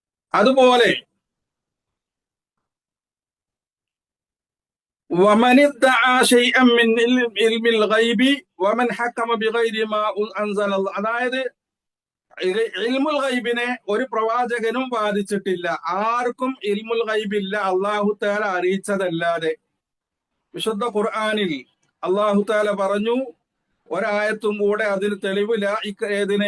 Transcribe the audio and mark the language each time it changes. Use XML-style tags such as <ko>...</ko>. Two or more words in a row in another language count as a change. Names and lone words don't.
<ar>അതുപോലെ ومن ادعى شيئا من علم الغيب ومن حكم بغير ما أنزل الله.</ar> <ml>അതായത് ഇൽമുൽ ഗൈബിനെ ഒരു പ്രവാചകനും ബാധിച്ചിട്ടില്ല. ആർക്കും ഇൽമുൽ ഗൈബില്ല</ml> <ar>الله تعالى</ar> <ml>അറിയിച്ചതല്ലാതെ. വിശുദ്ധ ഖുർആനിൽ</ml> <ar>الله تعالى</ar> <ml>പറഞ്ഞു, ഒരായത്തും കൂടെ അതിന് തെളിവില്ല. ഏതിന്?</ml>